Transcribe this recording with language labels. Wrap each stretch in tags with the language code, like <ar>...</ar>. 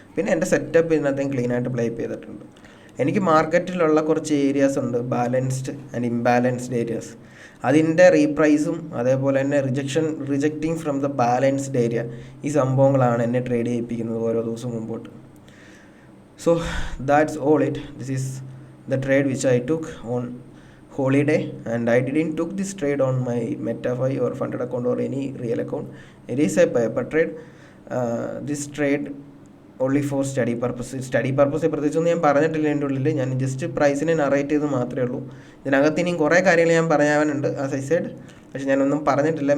<ml>പിന്നെ എൻ്റെ setup ഇതിനകത്തേയും ക്ലീനായിട്ട് play ചെയ്തിട്ടുണ്ട്. എനിക്ക് മാർക്കറ്റിലുള്ള കുറച്ച് ഏരിയാസ് ഉണ്ട്, ബാലൻസ്ഡ് ആൻഡ് ഇംബാലൻസ്ഡ് ഏരിയാസ്. അതിൻ്റെ റീപ്രൈസും അതേപോലെ തന്നെ</ml> <en>rejecting from the balanced area,</en> <ml>ഈ സംഭവങ്ങളാണ് എന്നെ ട്രേഡ് ചെയ്യിപ്പിക്കുന്നത് ഓരോ ദിവസവും മുമ്പോട്ട്.</ml> <en>So that's all it. This is the trade which I took on holiday, and I didn't took this trade on my MetaFi or funded account or any real account. It is a paper trade. This trade only for study purpose</en> <ml>പ്രത്യേകിച്ചൊന്നും ഞാൻ പറഞ്ഞിട്ടില്ല എൻ്റെ ഉള്ളിൽ. ഞാൻ just പ്രൈസിനെ narrate ചെയ്ത് മാത്രമേ ഉള്ളൂ. ഇതിനകത്ത് ഇനിയും കുറേ കാര്യങ്ങൾ ഞാൻ പറയാനുണ്ട്</ml> <en>as I said,</en> <ml>പക്ഷെ ഞാനൊന്നും പറഞ്ഞിട്ടില്ല.</ml>